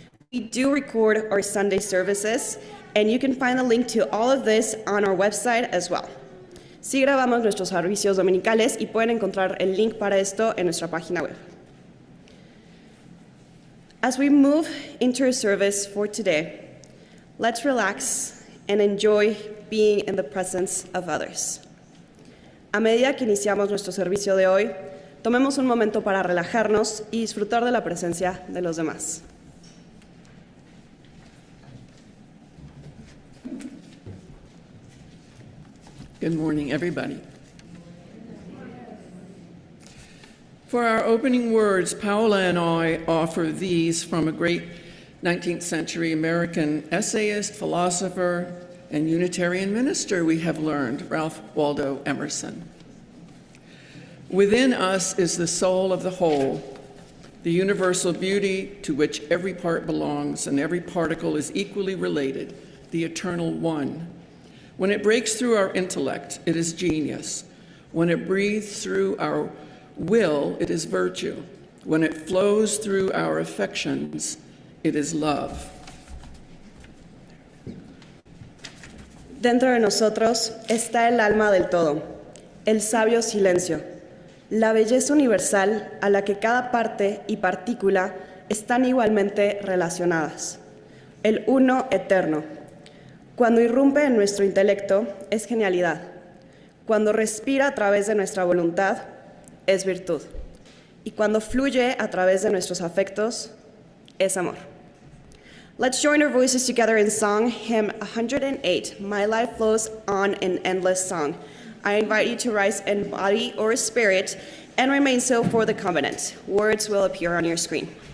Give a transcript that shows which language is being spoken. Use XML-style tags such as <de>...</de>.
<en>We do record our Sunday services, and you can find the link to all of this on our website as well.</en> <es>Sí grabamos nuestros servicios dominicales y pueden encontrar el link para esto en nuestra página web.</es> <en>As we move into our service for today, let's relax and enjoy being in the presence of others.</en> <es>A medida que iniciamos nuestro servicio de hoy, tomemos un momento para relajarnos y disfrutar de la presencia de los demás.</es> <en>Good morning, everybody. For our opening words, Paola and I offer these from a great 19th century American essayist, philosopher, and Unitarian minister we have learned, Ralph Waldo Emerson. Within us is the soul of the whole, the universal beauty to which every part belongs and every particle is equally related, the eternal one. When it breaks through our intellect, it is genius. When it breathes through our will, it is virtue. When it flows through our affections, it is love.</en> <es>Dentro de nosotros está el alma del todo, el sabio silencio, la belleza universal a la que cada parte y partícula están igualmente relacionadas, el uno eterno. Cuando irrumpe en nuestro intelecto, es genialidad. Cuando respira a través de nuestra voluntad, es virtud. Y cuando fluye a través de nuestros afectos, es amor.</es> <en>Let's join our voices together in song, hymn 108, My Life Flows On in Endless Song. I invite you to rise in body or spirit and remain so for the covenant. Words will appear on your screen.</en>